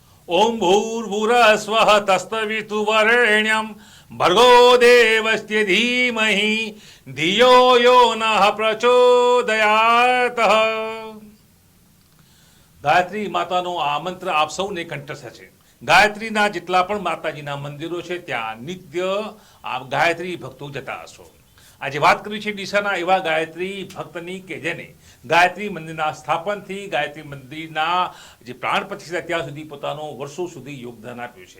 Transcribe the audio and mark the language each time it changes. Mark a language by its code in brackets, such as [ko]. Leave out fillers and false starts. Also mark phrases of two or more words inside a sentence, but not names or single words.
[sa] ओम भूर्भुवस्वः तत्सवितुर्वरेण्यं भर्गो देवस्य धीमहि धियो यो नः प्रचोदयात्। [gu] ગાયત્રી માતાનો આ મંત્ર આપ સૌને કંઠસ્થ છે. ગાયત્રીના જેટલા પણ માતાજીના મંદિરો છે ત્યાં નિત્ય આપ ગાયત્રી ભક્તો જતા હશો. આજે વાત કરી છે ડીસાના એવા ગાયત્રી ભક્તની કે જેને ગાયત્રી મંદિરના સ્થાપનથી ગાયત્રી મંદિરના જે પ્રાણ પ્રતિષ્ઠા ત્યાં સુધી પોતાનું વર્ષો સુધી યોગદાન આપ્યું છે.